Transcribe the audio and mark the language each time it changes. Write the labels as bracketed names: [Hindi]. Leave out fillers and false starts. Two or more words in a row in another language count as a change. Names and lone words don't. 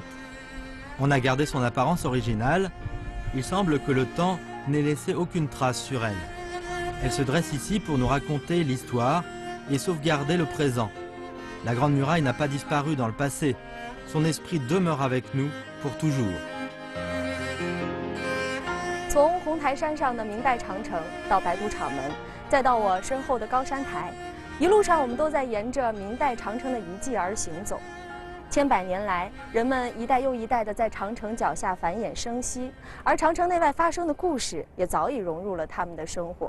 [French] On a gardé son apparence originale. Il semble que le temps n'ait laissé aucune trace sur elle. Elle se dresse ici pour nous raconter l'histoire et sauvegarder le présent. La Grande Muraille n'a pas disparu dans le passé. Son esprit demeure avec nous pour toujours. [Chinese] 从红台山上的明代长城到白都厂门，再到我身后的高山台，一路上我们都在沿着明代长城的遗迹而行走。千百年来，人们一代又一代的在长城脚下繁衍生息，而长城内外发生的故事也早已融入了他们的生活。